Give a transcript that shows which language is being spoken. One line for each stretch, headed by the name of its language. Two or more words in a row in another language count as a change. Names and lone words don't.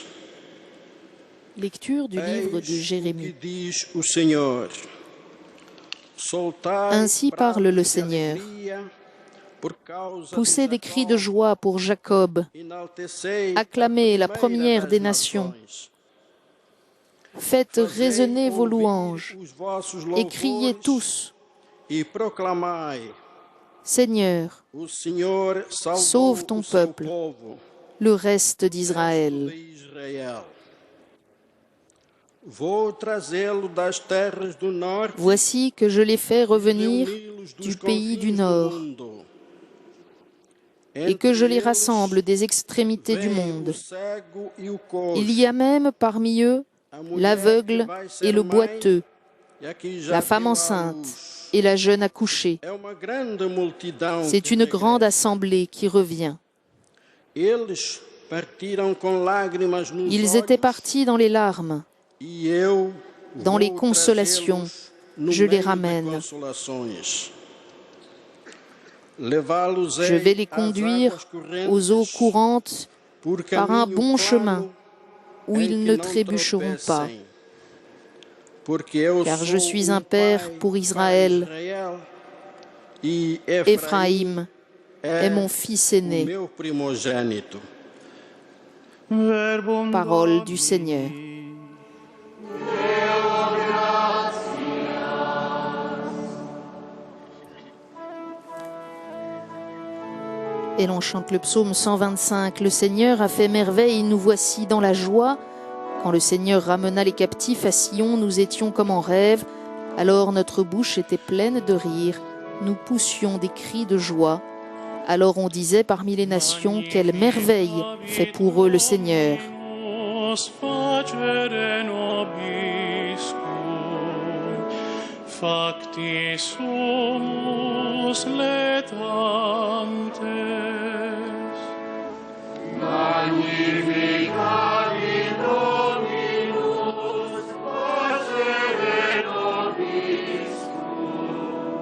French: Lecture du livre de
Portuguese: Eis o que
French: Jérémie.
Portuguese: diz o Senhor. Soltai
French: Ainsi parle le
Portuguese: pranto e
French: Seigneur.
Portuguese: alegria por causa
French: Poussez
Portuguese: de
French: des cris de
Portuguese: Jacó,
French: joie pour Jacob,
Portuguese: enaltecei
French: acclamez
Portuguese: a
French: la
Portuguese: primeira
French: première des
Portuguese: das
French: nations.
Portuguese: nações.
French: Faites
Portuguese: Fazei
French: résonner vos
Portuguese: ouvir
French: louanges
Portuguese: os vossos
French: et criez
Portuguese: louvores
French: tous,
Portuguese: e proclamai:
French: Seigneur,
Portuguese: o Senhor salvou
French: sauve ton
Portuguese: o seu
French: peuple,
Portuguese: povo,
French: le reste
Portuguese: resto
French: d'Israël.
Portuguese: de Israel. Vou trazê-lo das terras do norte,
French: Voici que je les fais revenir
Portuguese: reuni-los dos
French: du pays du
Portuguese: confins
French: nord
Portuguese: mundo.
French: et que je les
Portuguese: Entre
French: rassemble
Portuguese: eles
French: des extrémités du
Portuguese: vem
French: monde.
Portuguese: o cego e o coxo,
French: Il y a même parmi eux
Portuguese: a mulher que
French: l'aveugle
Portuguese: vai
French: et
Portuguese: ser
French: le
Portuguese: mãe
French: boiteux,
Portuguese: e a que já
French: la femme
Portuguese: deu à
French: enceinte
Portuguese: luz.
French: et la jeune accouchée.
Portuguese: É uma grande multidão
French: C'est
Portuguese: que
French: une grande
Portuguese: regressa.
French: assemblée qui revient.
Portuguese: Eles partiram com lágrimas nos
French: Ils
Portuguese: olhos
French: étaient partis dans les larmes.
Portuguese: e eu
French: Dans
Portuguese: vou
French: les consolations,
Portuguese: trazê-los no
French: je les
Portuguese: meio de
French: ramène.
Portuguese: consolações. Levá-los
French: Je vais les
Portuguese: às
French: conduire
Portuguese: águas correntes,
French: aux eaux courantes
Portuguese: por
French: par un
Portuguese: caminho
French: bon
Portuguese: plano,
French: chemin où
Portuguese: em
French: ils
Portuguese: que
French: ne
Portuguese: não
French: trébucheront pas.
Portuguese: tropecem. Porque eu
French: Car je
Portuguese: sou
French: suis un père
Portuguese: pai
French: pour
Portuguese: para
French: Israël.
Portuguese: Israel, e
French: Éphraïm est mon fils
Portuguese: o
French: aîné.
Portuguese: meu primogênito.
Latin: Verbum
French: Parole du Seigneur. Et l'on chante le psaume 125. Le Seigneur a fait merveille, nous voici dans la joie. Quand le Seigneur ramena les captifs à Sion, nous étions comme en rêve. Alors notre bouche était pleine de rire. Nous poussions des cris de joie. Alors on disait parmi les nations, quelle merveille fait pour eux le Seigneur.
Latin: Facti sumus letantes. Magnificavi Dominus, facere nobiscum.